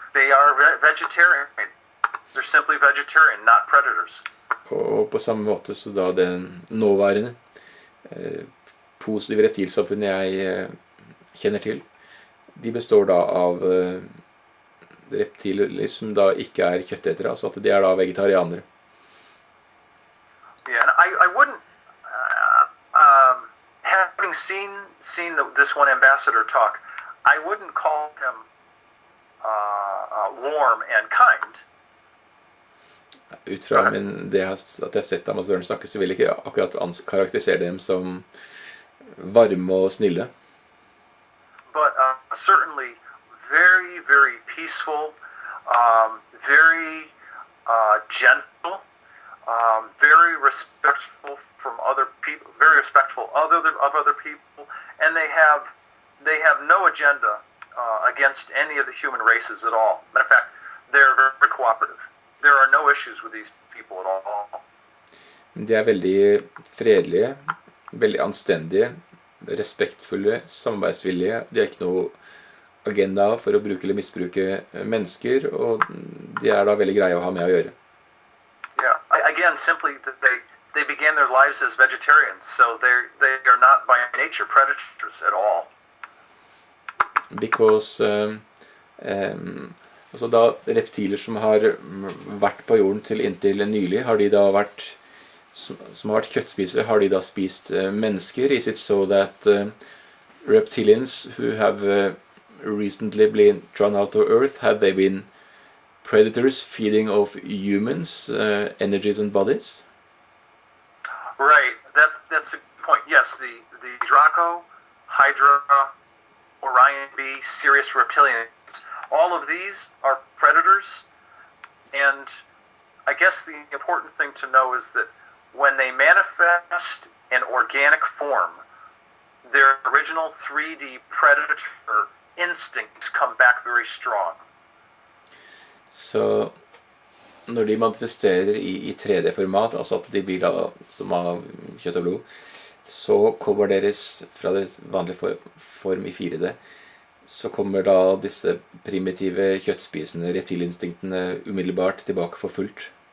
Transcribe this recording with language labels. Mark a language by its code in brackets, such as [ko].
[en] They are vegetarian. They're simply vegetarian, not predators. [no] Og på samme måte så da den nåværende positive reptilsamfunnet jeg kjenner til, de består da av reptiler som da ikke er kjøttetere, altså at de er da vegetarianere. [en] Yeah, and I wouldn't, having seen this one ambassador talk, I wouldn't call him warm and kind. [no] Ut fra at jeg har sett ambassadøren snakke, så vil jeg ikke akkurat karakterisere dem som varme og snille. [en] But certainly very, very peaceful, very gentle, very respectful from other people, very respectful of other people, and they have no agenda against any of the human races at all. Matter of fact, they're very cooperative. There are no issues with these people at all. [no] De er veldig fredelige, veldig anstendige, respektfulle, samarbeidsvillige. De har ikke noe agenda for å bruke eller misbruke mennesker, og de er da veldig greie å ha med å gjøre. [en] Yeah. Again, simply that they began their lives as vegetarians, so they are not by nature predators at all. [no] Because altså da reptiler som har vært på jorden til inntil nylig, har de da vært som har vært kjøttspisere, har de da spist mennesker? [en] Is it so that reptilians who have recently been drawn out of Earth, have they been predators feeding off humans, energies and bodies? Right, that's a good point. Yes, the Draco, Hydra, Orion B, Sirius reptilians, all of these are predators, and I guess the important thing to know is that when they manifest in organic form, their original 3D predator instincts come back very strong. [no] Så når de manifesterer i 3D-format, altså at de blir da som av kjøtt og blod, så kommer deres, fra deres vanlige form i 4D, så kommer da disse primitive kjøttspisende reptilinstinktene umiddelbart tilbake for fullt.